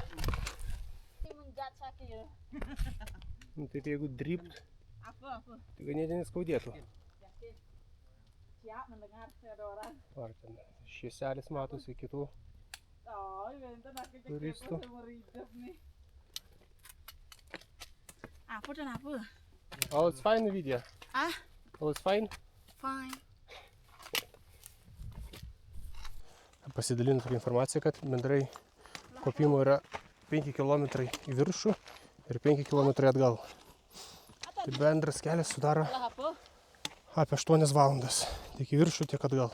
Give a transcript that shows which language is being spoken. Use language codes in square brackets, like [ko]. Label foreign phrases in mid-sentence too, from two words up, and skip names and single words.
[lt] Nu, taip jeigu drypt, tai ganėtinai skaudėtų. Ar ten švieselis matosi kitų turistų. [en] All it's fine, Vidija? All it's fine? Fine. [lt] Pasidalinu tokią informaciją, kad bendrai kopimo yra 5 km į viršų ir 5 km atgal. Tai bendras kelias sudaro apie 8 valandas. Tiek į viršų, tiek atgal.